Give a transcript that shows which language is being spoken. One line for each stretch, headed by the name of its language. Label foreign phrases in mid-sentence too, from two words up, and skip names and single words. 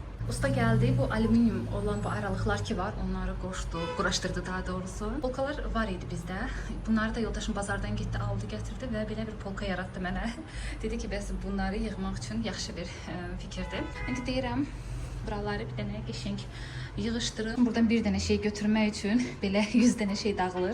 Turkish: Usta geldi, bu alüminyum olan bu aralıklar ki var, onları koştu,
Azerbaijani: quraşdırdı daha doğrusu. Polkalar var idi bizdə. Bunları da yoldaşım bazardan getdi, aldı, gətirdi və belə bir polka yaratdı mənə. Dedi ki, bəs bunları yığmaq üçün yaxşı bir fikirdir. İndi deyirəm, buraları bir dənə qəşəng yığışdırın. Buradan bir dənə şey götürmək üçün belə 100 dənə şey dağılır.